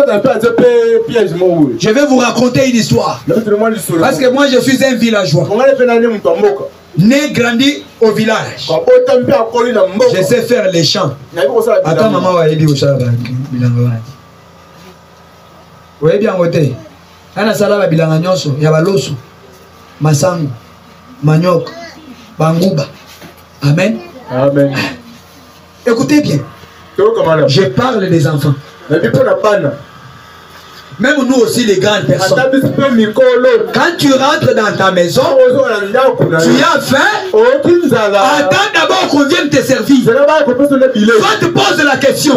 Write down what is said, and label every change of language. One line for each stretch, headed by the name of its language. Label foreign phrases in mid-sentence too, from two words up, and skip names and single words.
French: Je vais vous raconter une histoire. Parce que moi je suis un villageois. Né, grandi au village. Je sais faire les chants. Attends, maman va aider au chat. Vous voyez bien, côté.
Lingala: Ana salaba bilanga nyonso ya baloso masango manioc banguba.
French: Amen. Amen. Écoutez bien. Je parle des enfants. Même nous aussi les grandes personnes. Quand tu rentres dans ta maison, tu as faim. Attends d'abord qu'on vienne te servir. Toi te poses la question.